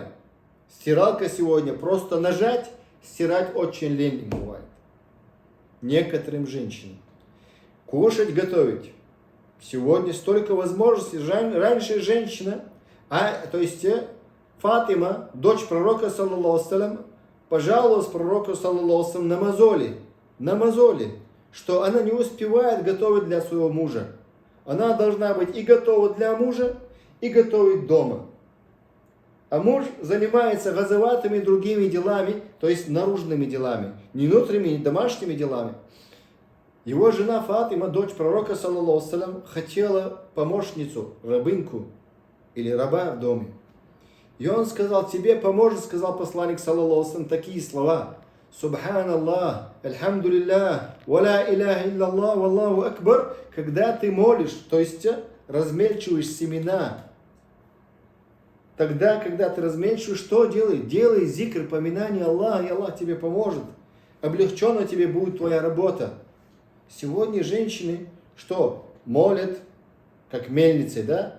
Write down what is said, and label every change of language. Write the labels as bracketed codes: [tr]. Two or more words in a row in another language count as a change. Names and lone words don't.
[ru] Стиралка сегодня просто нажать, стирать очень лень бывает. Некоторым женщинам. Кушать, готовить. Сегодня столько возможностей. Раньше женщина, то есть Фатима, дочь пророка, [ar] صلى الله عليه وسلم, [ru] пожаловалась пророку, [ar] صلى الله عليه وسلم, [ru] на мозоли, что она не успевает готовить для своего мужа. Она должна быть и готова для мужа, и готовить дома. А муж занимается газаватами другими делами, то есть наружными делами, не внутренними, не домашними делами. Его жена Фатима, дочь пророка, [ar] صلى الله عليه وسلم, [ru] хотела помощницу, рабыньку или раба в доме. И он сказал, тебе поможет, сказал посланник, [ar] صلى الله عليه وسلم, [ru] такие слова. [ar] سبحان الله، الحمد لله، ولا إله إلا الله، والله أكبر. [ru] Когда ты молишь, то есть размельчиваешь семена, тогда, когда ты размельчиваешь, что делай? Делай зикр, поминание Аллаха, и Аллах тебе поможет. Облегченно тебе будет твоя работа. Сегодня женщины, что? Молят, как мельницы, да?